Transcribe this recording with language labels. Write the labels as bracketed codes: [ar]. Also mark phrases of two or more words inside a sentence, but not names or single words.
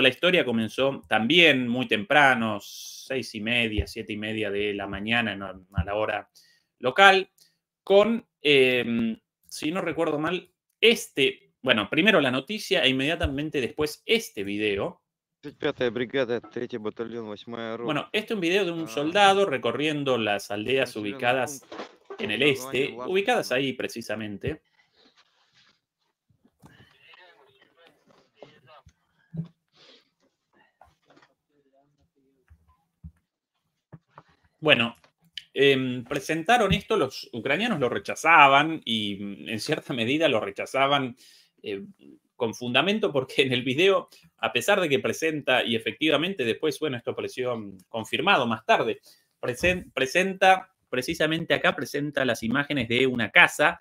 [es] La historia comenzó también muy temprano, 6:30, 7:30 de la mañana a la hora local, con, si no recuerdo mal, bueno, primero la noticia e inmediatamente después este video. [ru] 35-я бригада, 3-й батальон, 8-я рота. [es] Bueno, este es un video de un soldado recorriendo las aldeas ubicadas en el este, ubicadas ahí precisamente. Bueno, presentaron esto, los ucranianos lo rechazaban y en cierta medida lo rechazaban con fundamento porque en el video, a pesar de que presenta, y efectivamente después, bueno, esto apareció confirmado más tarde, presenta, precisamente acá presenta las imágenes de una casa.